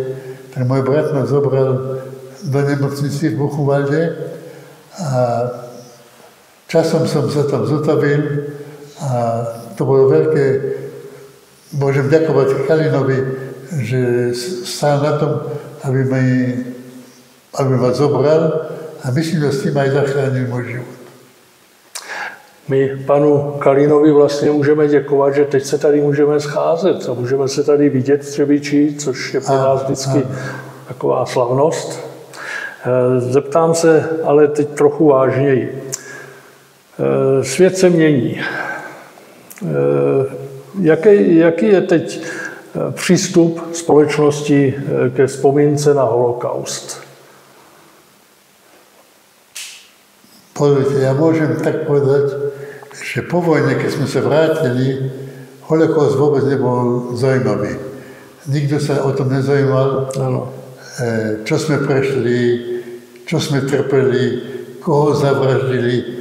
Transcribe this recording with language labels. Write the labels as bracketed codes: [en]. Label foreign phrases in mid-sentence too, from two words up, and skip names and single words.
[sk] Tak môj brat ma zobral do nemocnici v Buchenwalde a časom som sa tam zotavil a to bolo veľké, môžem ďakovať Kalinovi, že stál na tom, aby ma zobral a myslím, že s tým aj zachránil môj život. [cs] My panu Kalinovi vlastně můžeme děkovat, že teď se tady můžeme scházet a můžeme se tady vidět v Třebíči, což je pro nás vždycky taková slavnost. Zeptám se ale teď trochu vážněji. Svět se mění. Jaký je teď přístup společnosti ke vzpomínce na holokaust? [sk] Pozrite, ja môžem tak povedať, že po vojne, keď sme sa vrátili, holokaust vôbec nebol zaujímavý. Nikto sa o tom nezaujímal, čo sme prešli, čo sme trpeli, koho zavraždili.